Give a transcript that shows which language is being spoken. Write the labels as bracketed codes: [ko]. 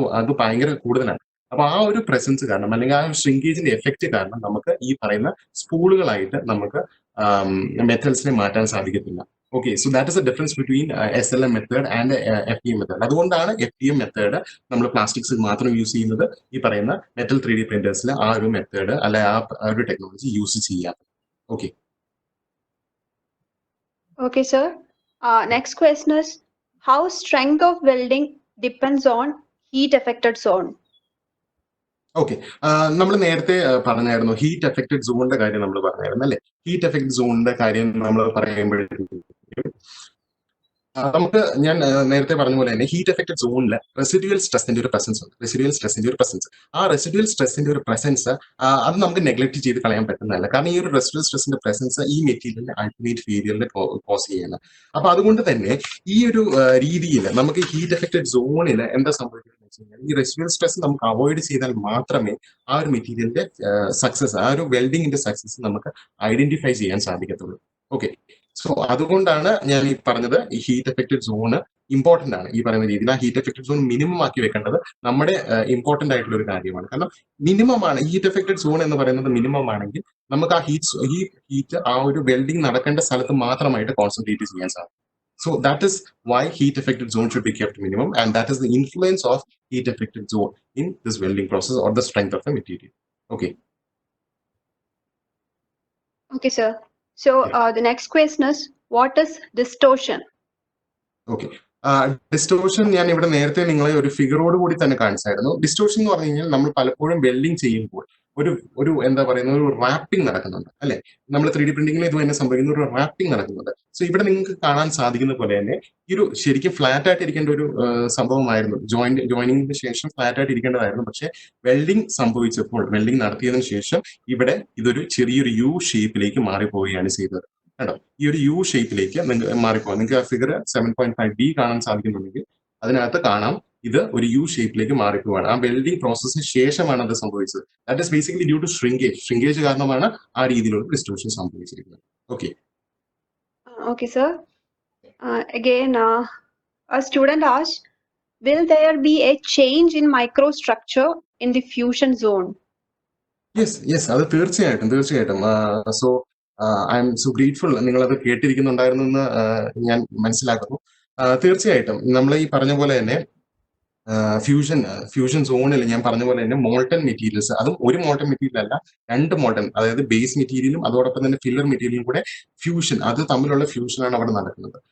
[ml] അത് ഭയങ്കര കൂടുതലാണ്. അപ്പൊ ആ ഒരു പ്രസൻസ് കാരണം അല്ലെങ്കിൽ ആ ഷ്രിങ്കേജിന്റെ എഫക്റ്റ് കാരണം നമുക്ക് ഈ പറയുന്ന സ്പൂളുകളായിട്ട് നമുക്ക് മെറ്റൽസിനെ മാറ്റാൻ സാധിക്കത്തില്ല. [en] Okay, so that is a difference between SLM method and FDM method. [ml] അതുകൊണ്ടാണ് FDM മെത്തേഡ് നമ്മൾ പ്ലാസ്റ്റിക്സിൽ മാത്രം യൂസ് ചെയ്യുന്നത്. ഈ പറയുന്ന മെറ്റൽ 3D പ്രിന്റേഴ്സിൽ ആ ഒരു മെത്തേഡ് അല്ലെ ആ ഒരു ടെക്നോളജി യൂസ് ചെയ്യാത്തത്. Okay. [en] Okay, sir. Next question is, how strength of welding depends on heat affected zone? [ml] Okay, നമ്മൾ നേരത്തെ പറഞ്ഞായിരുന്നു ഹീറ്റ് എഫക്റ്റഡ് സോണിന്റെ കാര്യം നമ്മൾ പറഞ്ഞായിരുന്നു അല്ലെ. ഹീറ്റ് എഫക്റ്റഡ് സോണിന്റെ കാര്യം നമ്മൾ പറയുമ്പോഴത്തേക്കും നമുക്ക് ഞാൻ നേരത്തെ പറഞ്ഞ പോലെ തന്നെ ഹീറ്റ് എഫക്റ്റഡ് സോണിൽ റെസിഡ്യൂവൽ സ്ട്രെസിന്റെ ഒരു പ്രസൻസ് ഉണ്ട്. റെസിഡ്യൂവൽ സ്ട്രെസിന്റെ ഒരു പ്രസൻസ്, ആ റെസിഡ്യൂവൽ സ്ട്രെസിന്റെ ഒരു പ്രസൻസ് അത് നമുക്ക് നെഗ്ലക്ട് ചെയ്ത് കളയാൻ പറ്റുന്നതല്ല. കാരണം ഈ ഒരു റെസിഡ്യൂവൽ സ്ട്രെസിന്റെ പ്രസൻസ് ഈ മെറ്റീരിയലിന്റെ അൾട്ടിമേറ്റ് ഫെയിലിയറിൽ കോസ് ചെയ്യുന്നത്. അപ്പൊ അതുകൊണ്ട് തന്നെ ഈ ഒരു രീതിയിൽ നമുക്ക് ഹീറ്റ് എഫക്റ്റഡ് സോണിൽ എന്താ സംഭവിക്കുന്നത് വെച്ച് കഴിഞ്ഞാൽ, ഈ റെസിഡ്യൂവൽ സ്ട്രെസ് നമുക്ക് അവോയ്ഡ് ചെയ്താൽ മാത്രമേ ആ ഒരു മെറ്റീരിയലിന്റെ സക്സസ്, ആ ഒരു വെൽഡിങ്ങിന്റെ സക്സസ് നമുക്ക് ഐഡന്റിഫൈ ചെയ്യാൻ സാധിക്കത്തുള്ളൂ. ഓക്കെ, സോ അതുകൊണ്ടാണ് ഞാൻ ഈ പറഞ്ഞത് ഈ ഹീറ്റ് എഫക്റ്റഡ് സോണ് ഇമ്പോർട്ടന്റ് ആണ്. ഈ പറയുന്ന രീതിയിൽ ആ ഹീറ്റ് എഫക്റ്റഡ് സോൺ മിനിമം ആക്കി വെക്കേണ്ടത് നമ്മുടെ ഇമ്പോർട്ടന്റ് ആയിട്ടുള്ള ഒരു കാര്യമാണ്. കാരണം മിനിമം ആണ് ഹീറ്റ് എഫക്റ്റഡ് സോൺ എന്ന് പറയുന്നത്. മിനിമം ആണെങ്കിൽ നമുക്ക് ആ ഹീറ്റ് ആ ഒരു വെൽഡിംഗ് നടക്കേണ്ട സ്ഥലത്ത് മാത്രമായിട്ട് കോൺസെൻട്രേറ്റ് ചെയ്യാൻ സാധിക്കും. [en] So that is why heat affected zone should be kept minimum, and that is the influence of heat affected zone in this welding process or the strength of the material. Okay. Okay, sir. So the next question is, what is distortion? Okay. [ml] Distortion ഞാൻ ഇവിടെ നേരത്തെ നിങ്ങളെ ഒരു ഫിഗറോട് കൂടി തന്നെ കാണിച്ചായിരുന്നു. Distortion എന്ന് പറഞ്ഞു കഴിഞ്ഞാൽ നമ്മൾ പലപ്പോഴും വെൽഡിങ് ചെയ്യുമ്പോൾ ഒരു എന്താ പറയുന്ന ഒരു റാപ്പിംഗ് നടക്കുന്നുണ്ട് അല്ലെ. നമ്മൾ 3D പ്രിന്റിംഗിൽ ഇത് തന്നെ സംഭവിക്കുന്ന ഒരു റാപ്പിംഗ് നടക്കുന്നുണ്ട്. സോ ഇവിടെ നിങ്ങൾക്ക് കാണാൻ സാധിക്കുന്ന പോലെ തന്നെ ഈ ഒരു ശരിക്കും ഫ്ലാറ്റ് ആയിട്ട് ഇരിക്കേണ്ട ഒരു സംഭവമായിരുന്നു. ജോയിനിങ്ങിന് ശേഷം ഫ്ലാറ്റ് ആയിട്ട് ഇരിക്കേണ്ടതായിരുന്നു. പക്ഷെ വെൽഡിംഗ് സംഭവിച്ചപ്പോൾ, വെൽഡിംഗ് നടത്തിയതിനു ശേഷം ഇവിടെ ഇതൊരു ചെറിയൊരു യു ഷേപ്പിലേക്ക് മാറിപ്പോവുകയാണ് ചെയ്തത്. കേട്ടോ, ഈ ഒരു യു ഷേപ്പിലേക്ക് നിങ്ങൾക്ക് മാറിപ്പോകാം. നിങ്ങൾക്ക് ആ ഫിഗർ 7.5D കാണാൻ സാധിക്കുന്നുണ്ടെങ്കിൽ അതിനകത്ത് കാണാം ഇത് ഒരു യു ഷേപ്പിലേക്ക് മാറിപ്പോവാണ്. ആ വെൽഡിംഗ് പ്രോസസ്സിന് ശേഷമാണ് അത് സംഭവിച്ചത്. [en] that is basically due to shrinkage [ml] കാരണമാണ് ആ രീതിയിലുള്ള ഡിസ്റ്റോർഷൻ സംഭവിച്ചിരിക്കുന്നത്. Okay. [en] Okay, sir. Again, a student asked, will there be a change in microstructure in the fusion zone? [ml] Yes, അത് തീർച്ചയായിട്ടും. [en] so I am so grateful [ml] നിങ്ങളത് കേട്ടിരിക്കുന്നുണ്ടായിരുന്നു എന്ന് ഞാൻ മനസ്സിലാക്കുന്നു. തീർച്ചയായിട്ടും നമ്മൾ ഈ പറഞ്ഞ പോലെ തന്നെ ഫ്യൂഷൻ സോണിൽ ഞാൻ പറഞ്ഞ പോലെ തന്നെ മോൾട്ടൺ മെറ്റീരിയൽസ്, അതും ഒരു മോൾട്ടൺ മെറ്റീരിയൽ അല്ല, 2 മോൾട്ടൺ, അതായത് ബേസ് മെറ്റീരിയലും അതോടൊപ്പം തന്നെ ഫില്ലർ മെറ്റീരിയലും കൂടെ ഫ്യൂഷൻ, അത് തമ്മിലുള്ള ഫ്യൂഷനാണ് അവിടെ നടക്കുന്നത്.